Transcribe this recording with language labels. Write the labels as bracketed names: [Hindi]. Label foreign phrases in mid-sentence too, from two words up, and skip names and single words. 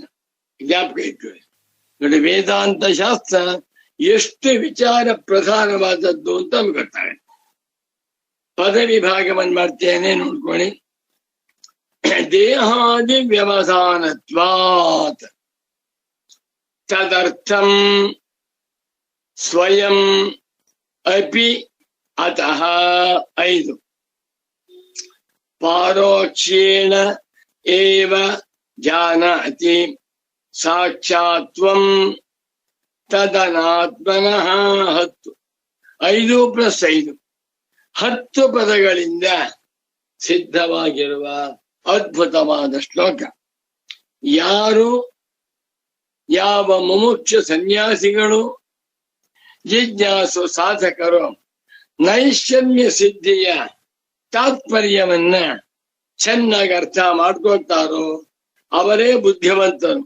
[Kannada] ಜ್ಞಾಪಕ ಇಟ್ಕೊಳ್ಳಿ ನೋಡಿ, ವೇದಾಂತ ಶಾಸ್ತ್ರ ಎಷ್ಟು ವಿಚಾರ ಪ್ರಧಾನವಾದದ್ದು ಅಂತ ನಮ್ಗೆ ಗೊತ್ತಾಗುತ್ತೆ. ಪದವಿ ಭಾಗವನ್ನು ಮಾಡ್ತೇನೆ ನೋಡ್ಕೊಳ್ಳಿ. [Sanskrit] देहादि व्यवधानत्वात् तदर्थं स्वयं अपि अतः 5 पारोक्षेण एव जानाति साक्षात्वं तदनात्मनः 10 5 + 5 10 [Kannada] ಪದಗಳಿಂದ ಸಿದ್ಧವಾಗಿರುವ ಅದ್ಭುತವಾದ ಶ್ಲೋಕ. ಯಾರು ಯಾವ ಮುಮುಕ್ಷು ಸನ್ಯಾಸಿಗಳು ಜಿಜ್ಞಾಸು ಸಾಧಕರು ನೈಷಮ್ಯ ಸಿದ್ಧಿಯ ತಾತ್ಪರ್ಯವನ್ನ ಚೆನ್ನಾಗಿ ಅರ್ಥ ಮಾಡ್ಕೊಳ್ತಾರೋ ಅವರೇ ಬುದ್ಧಿವಂತರು.